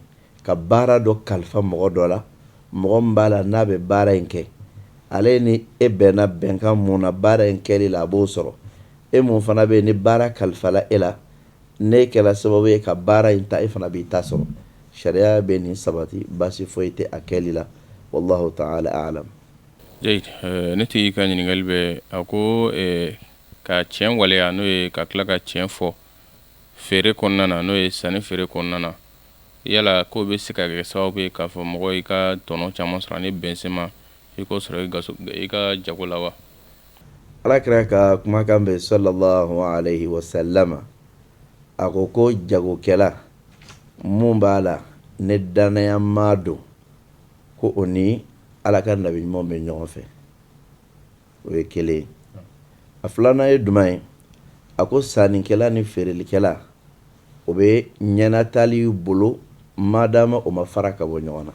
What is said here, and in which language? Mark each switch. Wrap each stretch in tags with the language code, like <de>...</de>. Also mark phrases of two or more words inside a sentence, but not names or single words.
<bm>ka baara dɔ kalifa mɔgɔ dɔ la, mɔgɔ min b'a la n'a bɛ baara in kɛ ale ni e bɛnna bɛnkan mun na baara in kɛli la a b'o sɔrɔ. e mun fana bɛ yen ni baara kalifala e la, ne kɛra sababu ye ka baara in ta e fana b'i ta sɔrɔ. sariya bɛ nin sabati, baasi foyi tɛ a kɛli la.</bm> <ar>والله تعالى أعلم.</ar> <bm>jayid, ne tigi ka ɲininkali bɛ a ko ka tiɲɛ waleya n'o ye ka tila ka tiɲɛ fɔ feere kɔnɔna na n'o ye sanni feere kɔnɔna na, yala ko bɛ se ka kɛ sababu ye k'a fɔ mɔgɔ i ka tɔnɔ caman sɔrɔ ani bɛnsema i ko sɔrɔ i ka jago la wa? Alakira ka kumakan bɛ</bm> <ar>صلى الله عليه وسلم</ar> <bm>a ko jagokɛla mun b'a la ne danaya ma don ko o ni Ala ka nabi ɲuman bɛ ɲɔgɔn fɛ. o ye kelen. a filanan ye jumɛn ye? a ko sannikɛla ni feerelikɛla o bɛ ɲɛnatali bolo madama o ma fara ka bɔ ɲɔgɔn na.</bm>